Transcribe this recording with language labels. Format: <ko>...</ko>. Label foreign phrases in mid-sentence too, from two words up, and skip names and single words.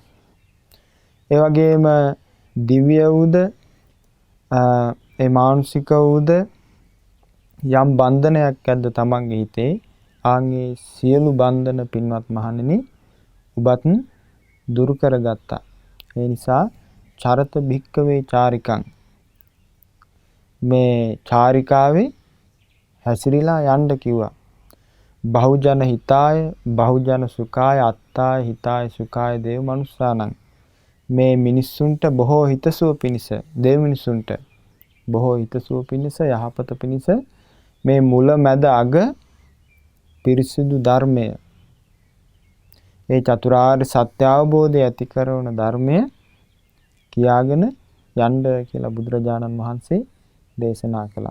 <si>ඒ වගේම දිව්‍ය වූද ඒ මානුෂික වූද යම් බන්ධනයක් ඇද්ද තමන්ගේ හිතේ, ආන්ගේ සියලු බන්ධන පින්වත් මහණෙනි ඔබත් දුරු කරගත්තා. ඒ නිසා</si> <pi>චරත භික්කවේ චාරිකං,</pi> <si>මේ චාරිකාවේ හැසිරීලා යන්න කිව්වා.</si> <pi>බහුජන හිතාය බහුජන සුඛාය අත්තාය හිතාය සුඛාය දේව මනුස්සානං.</pi> <si>මේ මිනිස්සුන්ට බොහෝ හිතසුව පිණිස, දේව මිනිස්සුන්ට බොහෝ හිතසුව පිණිස, යහපත පිණිස මේ මුල මැද අග පිරිසිදු ධර්මය, ඒ චතුරාර්ය සත්‍ය අවබෝධය ඇති කරන ධර්මය කියාගෙන යන්න කියලා බුදුරජාණන් වහන්සේ දේශනා කළා.</si>